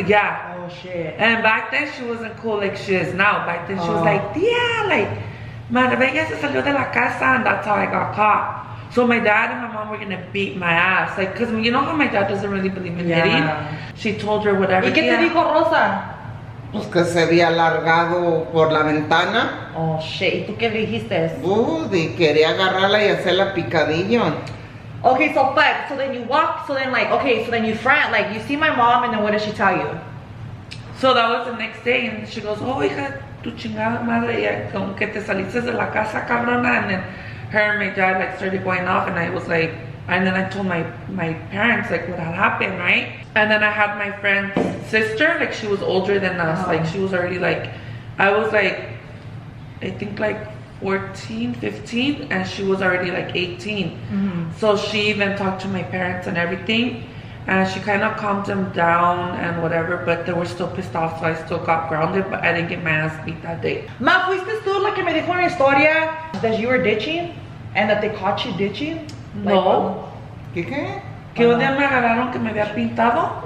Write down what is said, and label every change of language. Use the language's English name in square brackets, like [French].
[English] Yeah. Oh shit. And back then she wasn't cool like she is now. Back then she was like, yeah, like, [Spanish] Marbella se salió de la casa, [English] and that's how I got caught. So my dad and my mom were gonna beat my ass, like, cause you know how my dad doesn't really believe in hitting. She told her whatever. [Spanish] ¿Y qué te dijo Rosa? Pues que se había largado por la ventana. [English] Oh shit. [Spanish] ¿Y tú qué le dijiste? Y quería agarrarla y hacerla picadillo. [English] Okay, so fuck. So then you walk. So then like, okay. So then you front. Like you see my mom, and then what does she tell you? So that was the next day, and she goes, [Spanish] oh hija, tu chingada madre, ya como que te saliste de la casa, cabrona. [English] And then her and my dad like started going off, and I was like, and then I told my parents like what had happened, right? And then I had my friend's sister, like she was older than us, like she was already like, I was like, I think like 14, 15, and she was already like 18. So she even talked to my parents and everything, and she kind of calmed them down and whatever, but they were still pissed off, so I still got grounded, but I didn't get my ass beat that day. [Spanish] Ma, fuiste tú la que me dijo una historia [English] that you were ditching and that they caught you ditching? [Spanish] No. ¿Qué? Que un día me agarraron que me había pintado.